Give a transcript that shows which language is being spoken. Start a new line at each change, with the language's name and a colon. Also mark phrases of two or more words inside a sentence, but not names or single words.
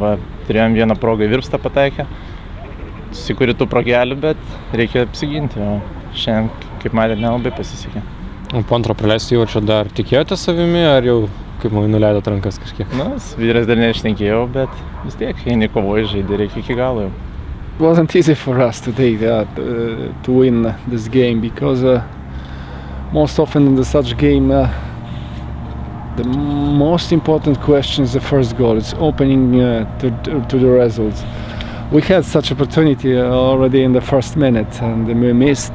Lithuanian: Turėjom vieną progą į virpstą pataikę, susikūrė tų progelių, bet reikia apsiginti. O šiandien, kaip matėte, nelabai pasisekė. O po antro praleisti įvarčio dar tikėjote savimi, ar jau kaip man nuleidot rankas kažkiek? Vyras dar neišnenkėjau, bet vis tiek, eini kovoji, žaidė, reikia iki galo jau.
English: It wasn't easy for us today to win this game, because most often in such game the most important question is the first goal. It's opening to the results. We had such opportunity already in the first minute, and we missed.